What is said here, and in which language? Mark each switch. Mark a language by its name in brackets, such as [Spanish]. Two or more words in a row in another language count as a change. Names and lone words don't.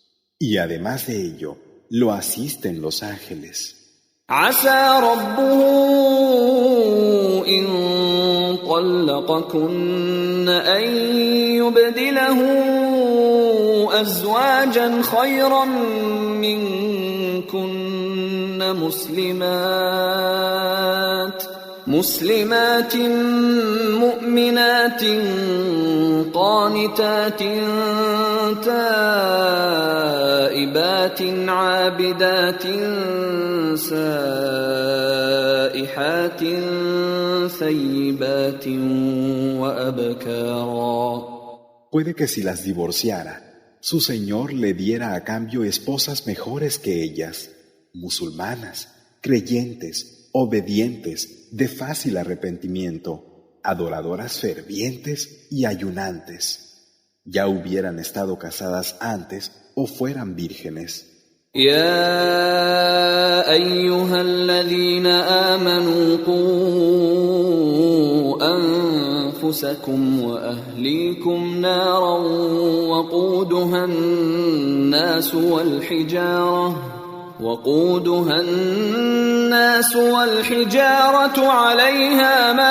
[Spanish] Y además de ello, lo asisten los ángeles. [Arabic] عسى ربه إن طلقكن أن يبدله أزواجا خيرا منكن مسلمات مؤمنات قانتات تائبات عابدات سائحات ثيبات وأبكارا. [Spanish] Puede que si las divorciara, su Señor le diera a cambio esposas mejores que ellas, musulmanas, creyentes, obedientes, de fácil arrepentimiento, adoradoras fervientes y ayunantes. Ya hubieran estado casadas antes o fueran vírgenes. [Arabic] يا أيها الذين آمنوا قوا أنفسكم وأهليكم نارا وقودها الناس والحجارة عليها